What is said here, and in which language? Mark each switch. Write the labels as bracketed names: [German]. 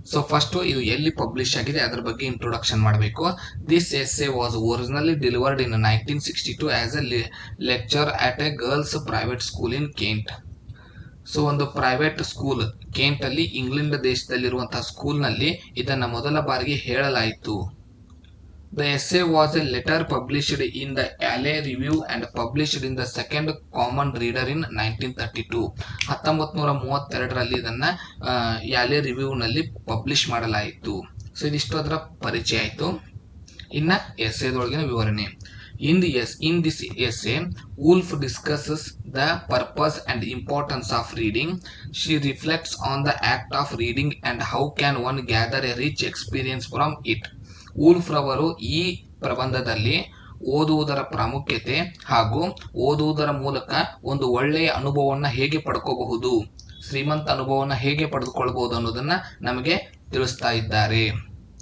[Kannada] First ಇದು ಎಲ್ಲಿ publish ಆಗಿದೆ ಅದರ ಬಗ್ಗೆ ಇಂಟ್ರೊಡಕ್ಷನ್ ಮಾಡಬೇಕು. [English] This essay was originally delivered in 1962 as a lecture at a girls private school in Kent. [Kannada] ಒಂದು ಪ್ರೈವೇಟ್ ಸ್ಕೂಲ್ ಕೆಂಟ್ ಅಲ್ಲಿ, ಇಂಗ್ಲೆಂಡ್ ದೇಶದಲ್ಲಿರುವಂತಹ ಸ್ಕೂಲ್ ನಲ್ಲಿ ಇದನ್ನ ಮೊದಲ ಬಾರಿಗೆ ಹೇಳಲಾಯಿತು. [English] The essay was a letter published in the Alley Review and published in the Second Common Reader in 1932. [Kannada] 1932ರಲ್ಲಿ ಇದನ್ನ Yale review ನಲ್ಲಿ publish ಮಾಡಲಾಯಿತು. ಇದಿಷ್ಟು ಅದರ ಪರಿಚಯ ಆಯಿತು. ಇನ್ನ ಎಸ್ಸೆದೊಳಗಿನ ವಿವರಣೆ. [English] In this essay, Woolf discusses the purpose and importance of reading. She reflects on the act of reading and how can one gather a rich experience from it. [Kannada] Wolf ರವರು ಈ ಪ್ರಬಂಧದಲ್ಲಿ ಓದುವುದರ ಪ್ರಾಮುಖ್ಯತೆ ಹಾಗೂ ಓದುವುದರ ಮೂಲಕ ಒಂದು ಒಳ್ಳೆಯ ಅನುಭವವನ್ನು ಹೇಗೆ ಪಡ್ಕೋಬಹುದು, ಶ್ರೀಮಂತ ಅನುಭವವನ್ನು ಹೇಗೆ ಪಡೆದುಕೊಳ್ಳಬಹುದು ಅನ್ನೋದನ್ನ ನಮಗೆ ತಿಳಿಸ್ತಾ ಇದ್ದಾರೆ.